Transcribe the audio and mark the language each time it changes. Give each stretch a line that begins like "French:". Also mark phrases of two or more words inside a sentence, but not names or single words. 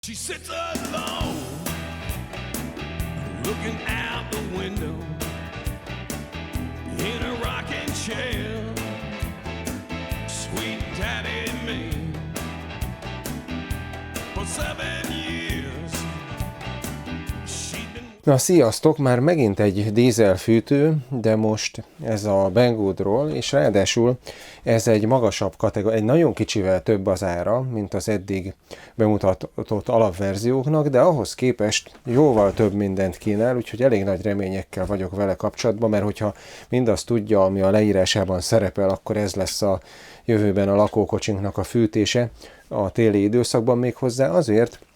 English: She sits alone, looking out the window in a rocking chair. Sweet daddy me for 7 years. She'd been...
Hungarian: Na, sziasztok! Már megint egy dízelfűtő, de most ez a Banggoodról, és ráadásul ez egy magasabb kategória, egy nagyon kicsivel több az ára, mint az eddig bemutatott alapverzióknak, de ahhoz képest jóval több mindent kínál, úgyhogy elég nagy reményekkel vagyok vele kapcsolatban, mert hogyha mindazt tudja, ami a leírásában szerepel, akkor ez lesz a jövőben a lakókocsinknak a fűtése a téli időszakban, méghozzá azért,